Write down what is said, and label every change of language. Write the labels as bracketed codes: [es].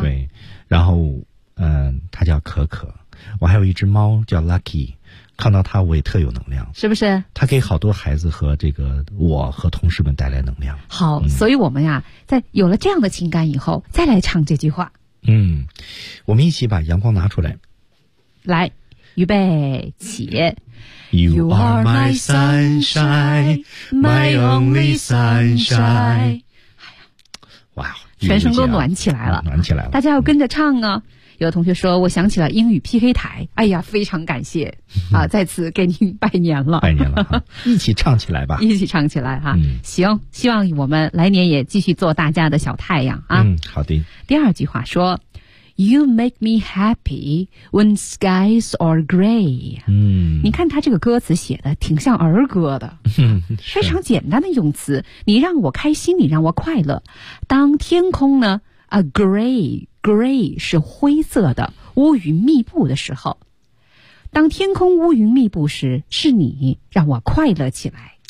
[zh] 对，然后他叫可可，我还有一只猫叫 Lucky, 看到他我也特有能量，是不是？他给好多孩子和这个我和同事们带来能量。好，所以我们呀，在有了这样的情感以后，再来唱这句话。我们一起把阳光拿出来。来，预备，起。 [en] You are my sunshine, my only sunshine. [zh] 全身都暖起来了，暖起来了，大家要跟着唱啊。有的同学说，我想起了英语 PK 台，哎呀，非常感谢啊，再次给您拜年了，拜年了，一起唱起来吧，一起唱起来哈。行，希望我们来年也继续做大家的小太阳啊。好的。第二句话说 ， [en] You make me happy when skies are gray。 [zh] 你看他这个歌词写的挺像儿歌的，非常简单的用词，你让我开心，你让我快乐。当天空呢 ，gray 是灰色的，乌云密布的时候，当天空乌云密布时，是你让我快乐起来。